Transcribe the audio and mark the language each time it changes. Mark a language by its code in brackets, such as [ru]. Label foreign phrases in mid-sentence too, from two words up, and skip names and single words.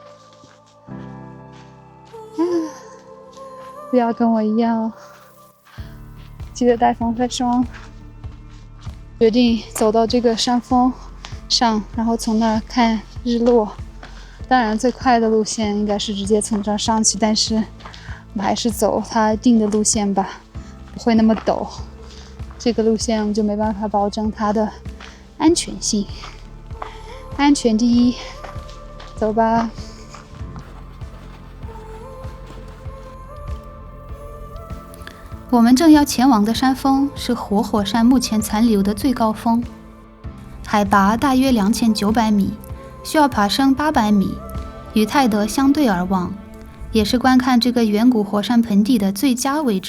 [zh] 不要跟我一樣，記得帶防曬霜。決定走到這個山峰上，然後從那兒看日落。當然，最快的路線應該是直接從這兒上去，但是我們還是走它定的路線吧，不會那麼陡。這個路線我們就沒辦法保證它的安全性，安全第一，走吧。我們正要前往的山峰是活火山目前殘留的最高峰，海拔大約2900米，需要爬升800米，與泰德相對而望，也是觀看這個遠古火山盆地的最佳位置。